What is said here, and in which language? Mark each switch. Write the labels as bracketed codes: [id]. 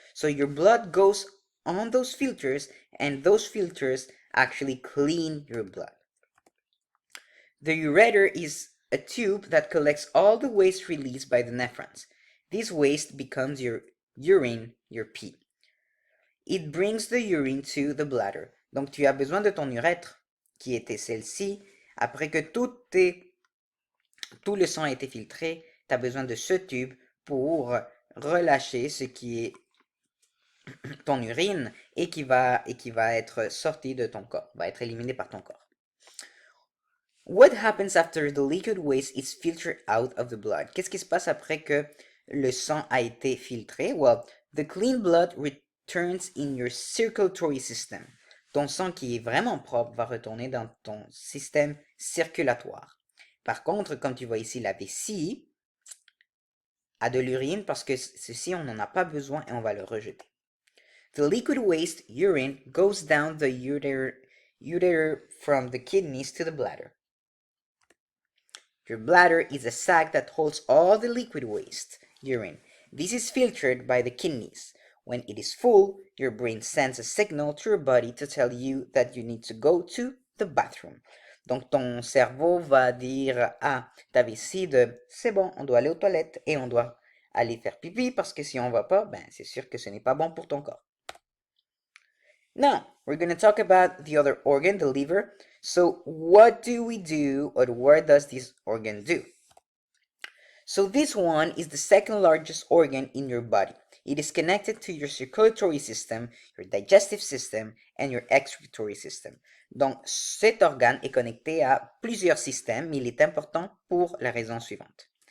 [en] So your blood goes on those filters, and those filters actually clean your blood. The ureter is a tube that collects all the waste released by the nephrons. This waste becomes your urine, your pee. It brings the urine to the bladder. [fr] Donc tu as besoin de ton urètre, qui était celle-ci. Après que tout le sang a été filtré, tu as besoin de ce tube pour relâcher ce qui est ton urine et qui va être sorti de ton corps, va être éliminé par ton corps. [en] What happens after the liquid waste is filtered out of the blood? [fr] Qu'est-ce qui se passe après que le sang a été filtré? [en] Well, the clean blood returns in your circulatory system. [fr] Ton sang qui est vraiment propre va retourner dans ton système circulatoire. Par contre, comme tu vois ici, la vessie a de l'urine parce que ceci, on n'en a pas besoin et on va le rejeter. [en] The liquid waste, urine, goes down the ureter from the kidneys to the bladder. Your bladder is a sac that holds all the liquid waste, urine. This is filtered by the kidneys. When it is full, your brain sends a signal to your body to tell you that you need to go to the bathroom. [fr] Donc ton cerveau va dire à ta vessie de c'est bon, on doit aller aux toilettes et on doit aller faire pipi parce que si on va pas, ben c'est sûr que ce n'est pas bon pour ton corps. [en] Now, we're going to talk about the other organ, the liver. So, what do we do, or what does this organ do? So, this one is the second largest organ in your body. It is connected to your circulatory system, your digestive system, and your excretory system. [fr] Donc, cet organe est connecté à plusieurs systèmes, mais il est important pour la raison suivante.